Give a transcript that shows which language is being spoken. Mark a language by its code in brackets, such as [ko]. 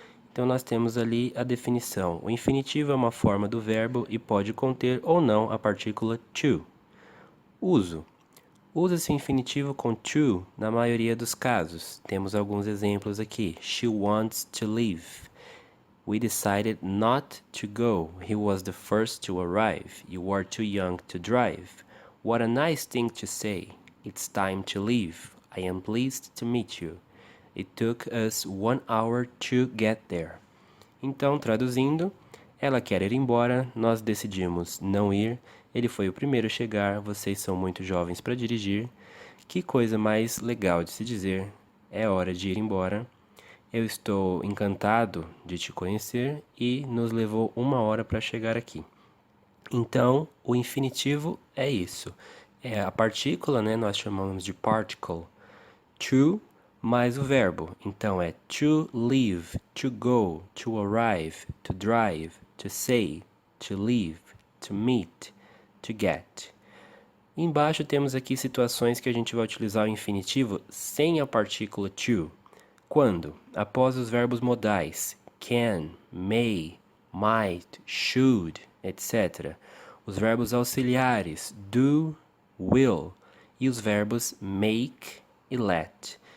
[pt] Então nós temos ali a definição. O infinitivo é uma forma do verbo e pode conter ou não a partícula to. Uso. Usa-se o infinitivo com to na maioria dos casos. Temos alguns exemplos aqui. [en] She wants to leave. We decided not to go. He was the first to arrive. You are too young to drive. What a nice thing to say. It's time to leave. I am pleased to meet you. It took us 1 hour to get there. [pt] Então, traduzindo, ela quer ir embora, nós decidimos não ir. Ele foi o primeiro a chegar, vocês são muito jovens para dirigir. Que coisa mais legal de se dizer. É hora de ir embora. Eu estou encantado de te conhecer e nos levou 1 hora para chegar aqui. Então, o infinitivo é isso. É a partícula, né? Nós chamamos de particle. To mais o verbo. Então, é [en] to leave, to go, to arrive, to drive, to say, to leave, to meet, to get. [pt] Embaixo temos aqui situações que a gente vai utilizar o infinitivo sem a partícula to. Quando? Após os verbos modais can, may, might, should, etc. Os verbos auxiliares do, will e os verbos make e let.